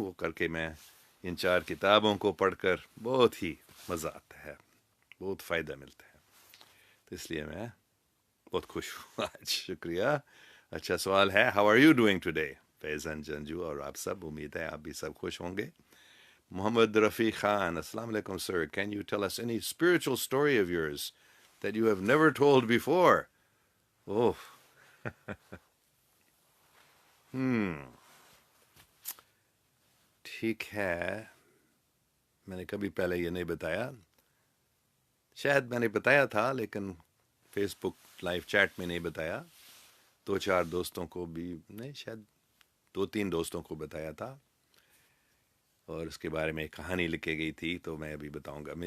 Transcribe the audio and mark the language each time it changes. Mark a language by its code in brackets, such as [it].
[ur] وہ کر کے میں ان 4 کتابوں کو پڑھ کر بہت ہی مزہ آتا ہے بہت فائدہ ملتا ہے تو اس لیے میں بہت خوش ہوں آج. شکریہ. اچھا سوال ہے [en] how are you doing today [ur] فیضان جنجو اور آپ سب امید ہے آپ بھی سب خوش ہوں گے. [en] محمد رفیق خان السلام علیکم sir, can you tell us any spiritual story of yours that you have never told before? [ur] Oh, ٹھیک ہے میں نے کبھی پہلے یہ نہیں بتایا شاید میں نے بتایا تھا لیکن فیس بک لائیو چیٹ میں نہیں بتایا 2-4 دوستوں کو بھی نہیں شاید 2-3 دوستوں کو بتایا تھا اور اس کے بارے میں ایک کہانی لکھی گئی تھی تو میں ابھی بتاؤں گا.